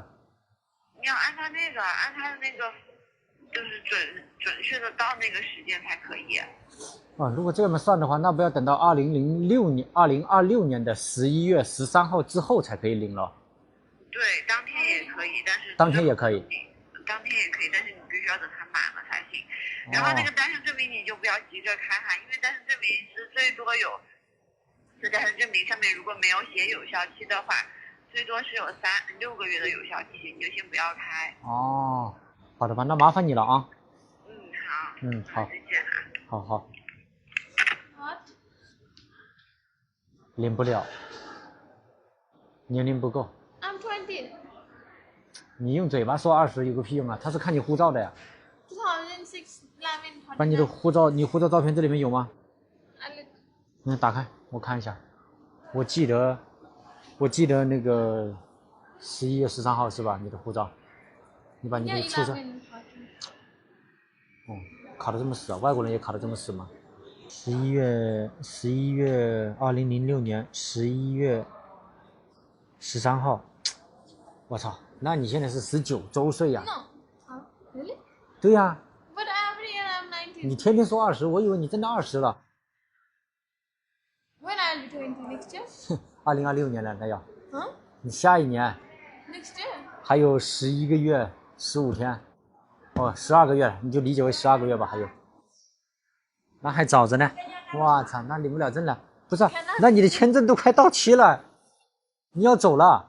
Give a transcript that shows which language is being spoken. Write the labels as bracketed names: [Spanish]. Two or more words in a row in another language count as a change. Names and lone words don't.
[Chinese] 你要按他的那個，就是準確的到那個時間才可以。如果這麼算的話，那不要等到2026年的11月13號之後才可以領了。對，當天也可以，但是當天也可以，但是你必須要等它滿了才行。然後那個單身證明你就不要急着開哈，因為單身證明是最多有，這單身證明上面如果沒有寫有效期的話，最多是有6個月的有效期，你就先不要開。好的吧，那麻煩你了啊。好。好。再見啊。好。領不了，年齡不夠。 [English] I'm 20. [Chinese] 你用嘴巴說20有個屁用啊？他是看你護照的呀。 2006 把你的護照，你護照照片這裡面有嗎？打開我看一下。我記得那個11月13號是吧？你的護照，你把你的出生。卡得這麼死啊？外國人也卡得這麼死嗎？11月2006年11月13號，我操！那你現在是19周歲呀 [English] ？Really？ [Chinese] 對呀。 [English] But every year I'm 19. [Chinese] 你天天說20，我以為你真的20了。 [English] When I'll be 20 next year? [Chinese] 2026 年了，那要。你下一年。 [English] Next year? [Chinese] 還有11個月15天，12個月，你就理解為12個月吧。還有，那還早着呢。我操，那領不了證了。不是，那你的簽證都快到期了，你要走了。